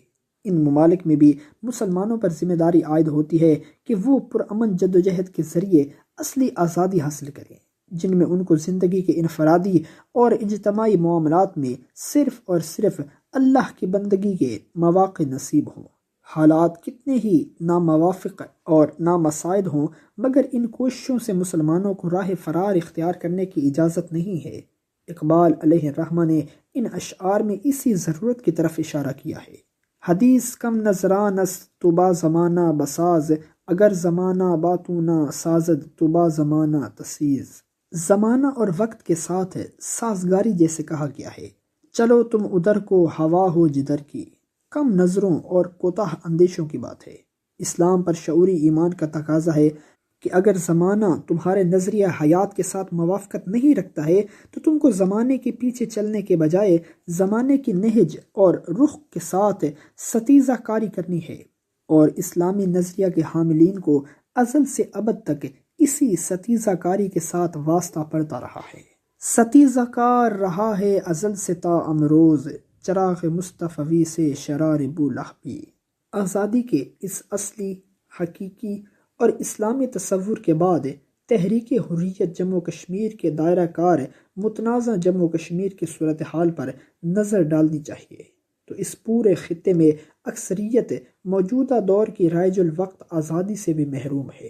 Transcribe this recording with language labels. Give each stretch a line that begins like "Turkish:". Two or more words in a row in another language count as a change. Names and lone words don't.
Urdu: ان ممالک میں بھی مسلمانوں پر ذمہ داری عائد ہوتی ہے کہ وہ پرامن جدوجہد کے ذریعے اصلی آزادی حاصل کریں، جن میں ان کو زندگی کے انفرادی اور اجتماعی معاملات میں صرف اور صرف اللہ کی بندگی کے مواقع نصیب ہوں۔ حالات کتنے ہی ناموافق اور نامساعد ہوں، مگر ان کوششوں سے مسلمانوں کو راہ فرار اختیار کرنے کی اجازت نہیں ہے۔ اقبال علیہ الرحمہ نے ان اشعار میں اسی ضرورت کی طرف اشارہ کیا ہے۔
Persian: حدیث کم نظران است تو با زمانہ بساز، اگر زمانہ باتوں نہ سازد تو با زمانہ تسیز۔
Urdu: زمانہ اور وقت کے ساتھ سازگاری جیسے کہا گیا ہے، چلو تم ادھر کو ہوا ہو جدھر کی۔ کم نظروں اور کوتاہ اندیشوں کی بات ہے۔ اسلام پر شعوری ایمان کا تقاضا ہے کہ اگر زمانہ تمہارے نظریہ حیات کے ساتھ موافقت نہیں رکھتا ہے تو تم کو زمانے کے پیچھے چلنے کے بجائے زمانے کی نہج اور رخ کے ساتھ ستیزہ کاری کرنی ہے۔ اور اسلامی نظریہ کے حاملین کو ازل سے ابد تک اسی ستیزہ کاری کے ساتھ واسطہ پڑتا رہا ہے۔ ستیزہ کار رہا ہے ازل سے تا امروز، چراغ مصطفی سے شرار بولہبی۔ آزادی کے اس اصلی، حقیقی اور اسلامی تصور کے بعد تحریک حریت جموں کشمیر کے دائرہ کار متنازع جموں کشمیر کی صورتحال پر نظر ڈالنی چاہیے تو اس پورے خطے میں اکثریت موجودہ دور کی رائج الوقت آزادی سے بھی محروم ہے۔